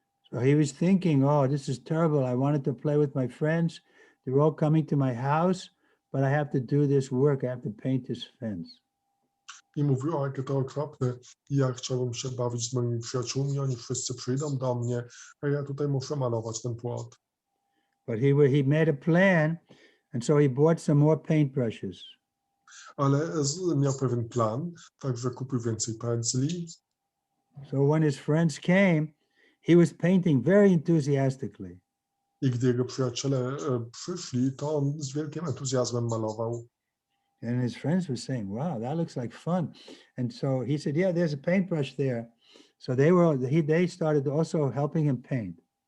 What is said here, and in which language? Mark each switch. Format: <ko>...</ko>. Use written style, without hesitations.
<en>So he was thinking, oh, this is terrible. I wanted to play with my friends. They're all coming to my house, but I have to do this work. I have to paint this fence.</en> <pl>I mówił, o, jakie to okropne. Ja chciałbym się bawić z moimi przyjaciółmi, oni wszyscy przyjdą do mnie, a ja tutaj muszę malować ten płot.</pl> <en>But he made a plan, and so he bought some more paintbrushes.</en> <pl>Ale miał pewien plan, także kupił więcej pędzli.</pl> <en>So when his friends came, he was painting very enthusiastically.</en> <pl>I gdy jego przyjaciele przyszli, to on z wielkim entuzjazmem malował.</pl> <en>And his friends were saying, wow, that looks like fun. And so he said, yeah, there's a paintbrush there. So they started also helping him paint.</en>